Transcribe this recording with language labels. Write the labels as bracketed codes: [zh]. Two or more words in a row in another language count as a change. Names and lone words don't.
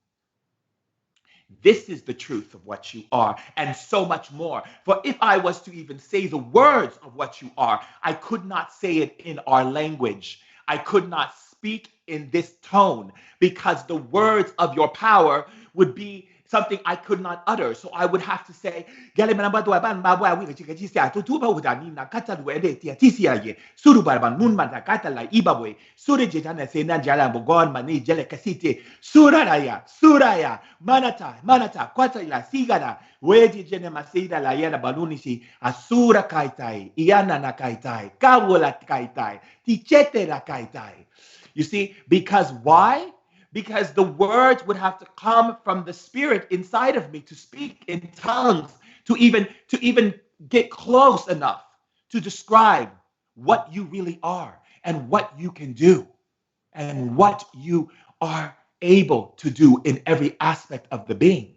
[en] This is the truth of what you are, and so much more. For if I was to even say the words of what you are, I could not say it in our language. I could not speak in this tone, because the words of your power would be something I could not utter. So I would have to say, suraya, manata, kwataila, sigara, wedi jene masida la yena balunishi, asura kaitai, iana na kaitai, kawula kaitai, tichete la kaitai. You see, because why? Because the words would have to come from the spirit inside of me to speak in tongues, to even get close enough to describe what you really are and what you can do and what you are able to do in every aspect of the being.